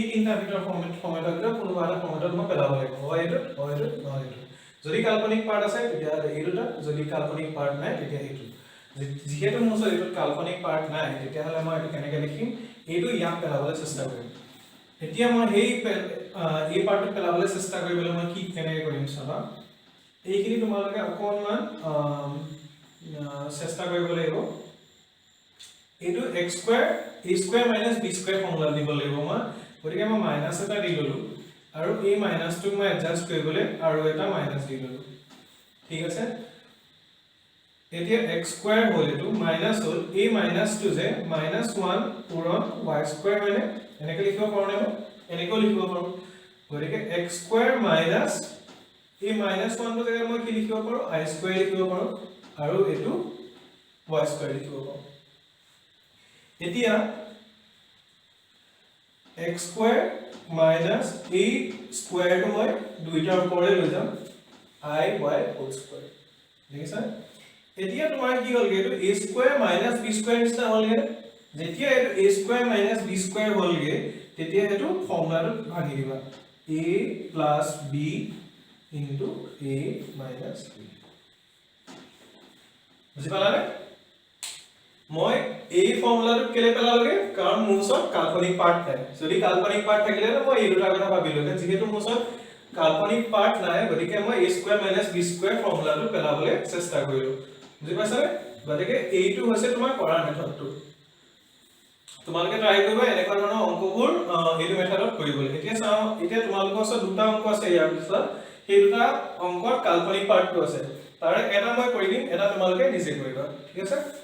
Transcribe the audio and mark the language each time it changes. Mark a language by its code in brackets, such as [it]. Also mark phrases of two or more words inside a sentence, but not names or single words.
[as] তিনটা ভিতৰ ফৰ্মেটৰ ভিতৰত কোনোবা এটা ফৰ্মেটত মই পেলাব লাগিব হয় এইটো যদি কাল্পনিক পাৰ্ট আছে তেতিয়া এই দুটা যদি কাল্পনিক পাৰ্ট নাই তেতিয়া এইটো যেহেতু মোৰ ওচৰত এইটো কাল্পনিক পাৰ্ট নাই তেতিয়া হলে মই এইটো কেনেকৈ লিখিম এইটো ইয়াক পেলাবলৈ চেষ্টা কৰিম এতিয়া মই এই পাৰ্টটো পেলাবলৈ চেষ্টা কৰিবলৈ মই কি কেনেকৈ কৰিম চাবা এইখিনি তোমালোকে অকণমান চেষ্টা কৰিব লাগিব এইটো [en] x square a square minus b square [as] ফৰ্মুলা দিব লাগিব মই গতিকে মই মাইনাস এটা দি ললো আৰু এই মাইনাসটো মই এডজাস্ট কৰিবলৈ আৰু এটা মাইনাস দি ললো ঠিক আছে এতিয়া [en] x square [as] হ'ল এটো মাইনাস হ'ল a মাইনাস টো যে -1 পূৰণ [en] y square [as] মানে এনেকৈ লিখিব পাৰো নে এনেকৈ লিখিব পাৰো গতিকে [en] x square minus [as] এই -1 টো জেগাত মই কি লিখিব পাৰো [en] i square [as] লিখিব পাৰো আৰু এটো [en] y square [as] লিখিব পাৰো এতিয়া [en] x square minus a square [as] টো মই দুইটাৰ ওপৰলৈ লৈ যাম [en] I y whole square [as] দেখিছা এতিয়া তোমাৰ কি হ'ল গেটো [en] a square minus b square [as] নিচিনা হ'লগে যেতিয়া এটো [en] a square minus b square [as] হ'লগে তেতিয়া এটো ফৰ্মুলাটো ভাঙি দিবা [en] a plus b into a minus b [as] বুজি পালানে মই এই ফৰ্মুলাটো কেলে পেলালগে কাৰণ মোৰ ওচৰত কাল্পনিক পাৰ্ট নাই যদি কাল্পনিক পাৰ্ট থাকিলে মই এই দুটা কথা ভাবিলো যেহেতু মোৰ ওচৰত কাল্পনিক পাৰ্ট নাই গতিকে মই [en] a square minus b square [as] ফৰ্মুলাটো পেলাবলৈ চেষ্টা কৰিলো বুজি পাইছানে গতিকে এইটো হৈছে তোমাৰ কৰা মেথডটো তোমালোকে ট্ৰাই কৰিবা এনেকুৱা ধৰণৰ অংকবোৰ এইটো মেথডত কৰিবলৈ এতিয়া চাও এতিয়া তোমালোকৰ ওচৰত দুটা অংক আছে ইয়াৰ পিছত সেই দুটা অংকৰ কাল্পনিক পাৰ্টটো আছে তাৰে এটা মই কৰি দিম এটা তোমালোকে নিজে কৰিবা ঠিক আছে